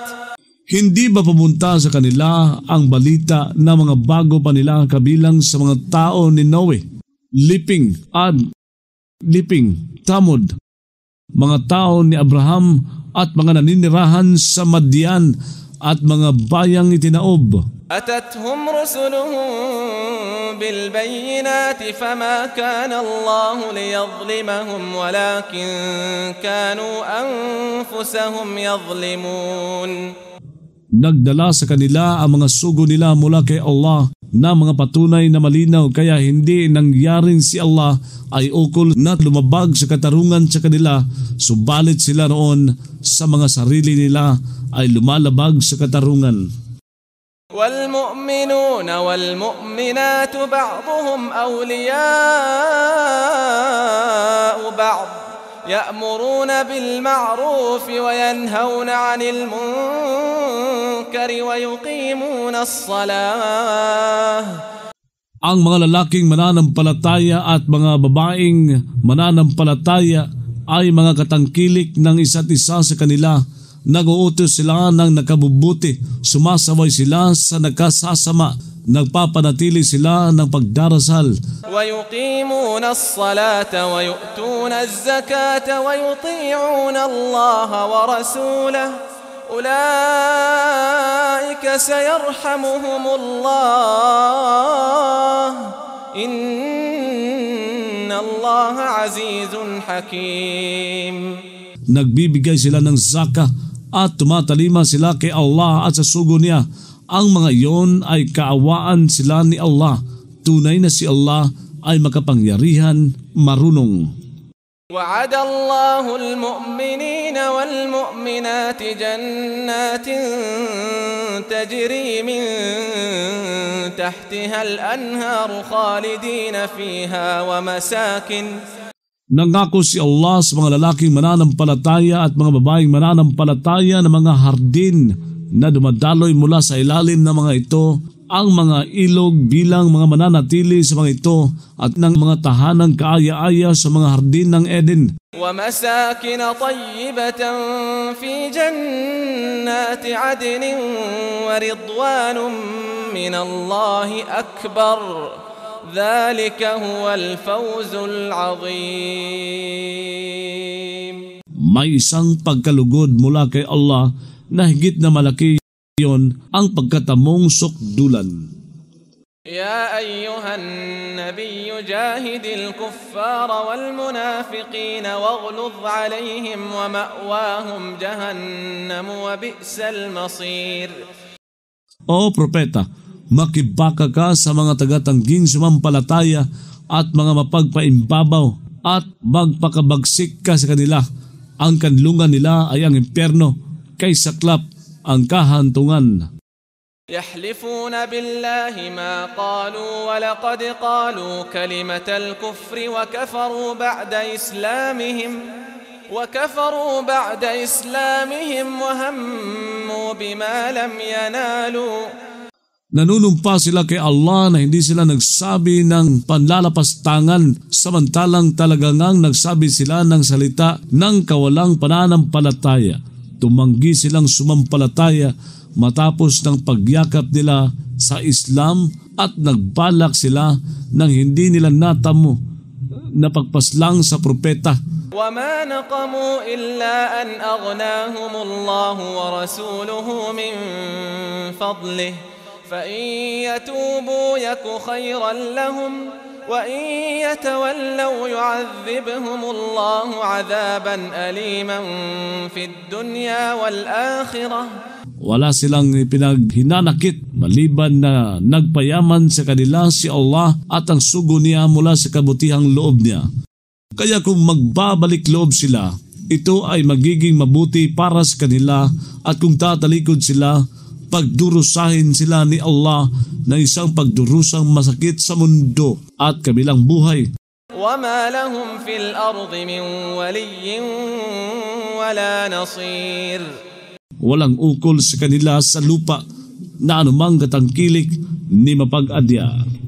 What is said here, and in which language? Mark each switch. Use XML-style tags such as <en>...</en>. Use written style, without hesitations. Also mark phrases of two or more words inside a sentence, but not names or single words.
<tl>Hindi ba pumunta sa kanila ang balita na mga bago pa nila kabilang sa mga tao ni Noe, Liping, Ad, Tamud, mga tao ni Abraham at mga naninirahan sa Madian at mga bayang itinaob?</tl> <ar>أتتهم رسلهم بالبينات فما كان الله ليظلمهم ولكن كانوا أنفسهم يظلمون.</ar> <tl>Nagdala sa kanila ang mga sugo nila mula kay Allah na mga patunay na malinaw, kaya hindi nangyaring si Allah ay ukol na lumabag sa katarungan sa kanila, subalit sila roon sa mga sarili nila ay lumalabag sa katarungan.</tl> <ar>والمؤمنون والمؤمنات بعضهم أولياء بعض يأمرون بالمعروف وينهون عن المنكر ويقيمون الصلاة.</ar> <tl>Ang mga lalaking mananampalataya at mga babaeng mananampalataya ay mga katangkilik ng isa't isa sa kanila. Nag-uutos sila ng nakabubuti, sumasaway sila sa nakasasama, nagpapanatili sila ng pagdarasal.</tl> <ar>ويقيمون الصلاة ويؤتون الزكاة ويطيعون الله ورسوله أولئك سيرحمهم الله إن الله عزيز حكيم.</ar> <tl>Nagbibigay sila ng zaka at tumatalima sila kay Allah at sa sugo niya. Ang mga iyon ay kaawaan sila ni Allah. Tunay na si Allah ay makapangyarihan, marunong.</tl> <ar>وعد الله المؤمنين والمؤمنات جنات تجري من تحتها الأنهار خالدين فيها ومساكن.</ar> <tl>Nangako si Allah sa mga lalaking mananampalataya at mga babaeng mananampalataya na mga hardin na dumadaloy mula sa ilalim ng mga ito, ang mga ilog bilang mga mananatili sa mga ito at ng mga tahanang kaaya-aya sa mga hardin ng Eden.</tl> <ar>وَمَسَاكِنَ طَيِّبَةً فِي جَنَّاتِ عَدْنٍ وَرِضْوَانٌ مِّنَ اللَّهِ أَكْبَرُ ذَلِكَ هُوَ الْفَوْزُ الْعَظِيمُ.</ar> <tl>May isang pagkalugod mula kay Allah na higit na malaki yon ang pagkatamong sukdulan.</tl> <ar>يا أيها النبي جاهد الكفار والمنافقين واغلظ عليهم ومأواهم جهنم وبئس المصير.</ar> <tl>O propeta, makibaka ka sa mga tagatangging sumampalataya at mga mapagpaimbabaw at magpakabagsik ka sa kanila. Ang kanlungan nila ay ang impyerno, kay saklap ang kahantungan.</tl> <ar>يحلفون بالله ما قالوا ولقد قالوا كلمة الكفر وكفروا بعد إسلامهم وهموا بما لم ينالوا.</ar> <tl>Nanunumpa sila kay Allah na hindi sila nagsabi ng panlalapastangan samantalang talagang nagsabi sila ng salita ng kawalang pananampalataya. Tumanggi silang sumampalataya matapos ng pagyakap nila sa Islam at nagbalak sila ng hindi nila natamo na pagpaslang sa propeta.</tl> <ar>وَمَا نَقَمُوا إِلَّا أَنْ أَغْنَاهُمُ اللَّهُ وَرَسُولُهُ مِنْ فَضْلِهِ فَإِنْ يَتُوبُوا يَكُ خَيْرًا لَهُمْ وَإِنْ يَتَوَلَّوْا يُعَذِّبْهُمُ اللَّهُ عَذَابًا أَلِيمًا فِي الدُّنْيَا وَالْآخِرَةِ.</ar> <tl>Wala silang pinaghinanakit maliban na nagpayaman sa kanila si Allah at ang sugo niya mula sa kabutihang loob niya. Kaya kung magbabalik loob sila, ito ay magiging mabuti para sa kanila, at kung tatalikod sila, pagdurusahin sila ni Allah na isang pagdurusang masakit sa mundo at kabilang buhay.</tl> <ar>وَمَا لَهُمْ فِي الْأَرْضِ مِنْ وَلِيٍّ وَلَا نَصِيرٍ.</ar> <tl>Walang ukol sa kanila sa lupa na anumang katangkilik ni mapag-adya.</tl>